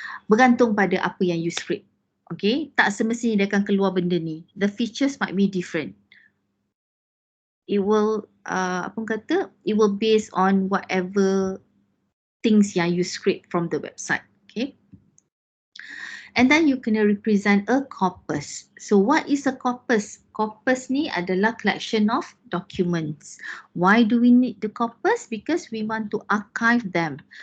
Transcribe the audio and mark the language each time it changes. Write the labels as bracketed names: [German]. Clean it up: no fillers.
[Malay] Bergantung pada apa yang you script. Okay, tak semestinya dia akan keluar benda ni. [English] The features might be different. It will, it will based on whatever things yang you script from the website. Okay. And then you kena represent a corpus. So what is a corpus? Corpus [Malay] ni adalah [English] collection of documents. Why do we need the corpus? Because we want to archive them.